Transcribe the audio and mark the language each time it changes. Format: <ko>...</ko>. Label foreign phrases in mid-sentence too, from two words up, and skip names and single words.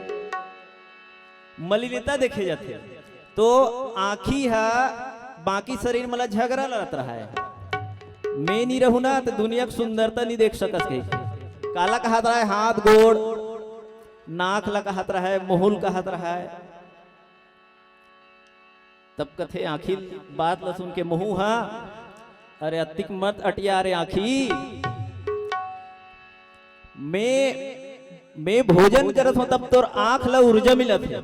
<hne>मलिनता देखे जाते तो आँखी है, बाकी शरीर मला झगड़ा लड़त रहा है। मैं नहीं रहू ना तो दुनिया की सुंदरता नहीं देख सकत के। काला कहत रहा है हाथ गोड़, नाक ला कहत रहा है, मुहुल कहत रहा है, तब कथे आखिर बात ला सुन के मुहू हा, अरे अतिक मत अटिया रे आखी, मैं भोजन करत हूं तब तोर आंख ला ऊर्जा मिलत है।</hne>